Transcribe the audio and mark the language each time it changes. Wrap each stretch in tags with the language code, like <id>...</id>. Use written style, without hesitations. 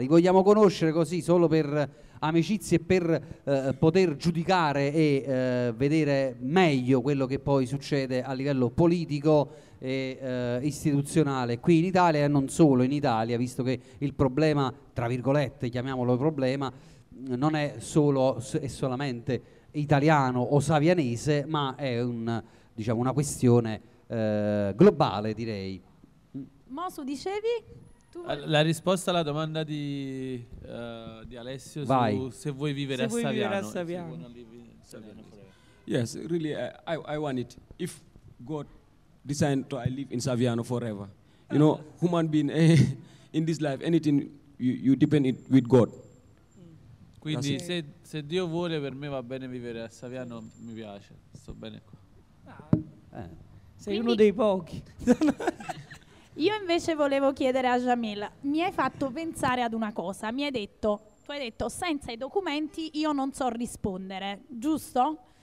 <it>Li vogliamo conoscere così, solo per amicizie, per poter giudicare e vedere meglio quello che poi succede a livello politico e istituzionale qui in Italia e non solo in Italia, visto che il problema, tra virgolette, chiamiamolo problema, non è solo e solamente italiano o savianese, ma è una questione globale, direi. Mosu, dicevi? La risposta alla domanda di Alessio se vuoi vivere a Saviano.</it> <en>Yes, really, I want it. If God designed to I live in Saviano forever, you know, human being in this life, anything you depend it with God.</en> <it>Quindi se Dio vuole, per me va bene vivere a Saviano, mi piace, sto bene qua. Sei uno dei pochi. Io invece volevo chiedere a Jamil, mi hai fatto pensare ad una cosa, tu hai detto senza i documenti io non so rispondere, giusto?</it>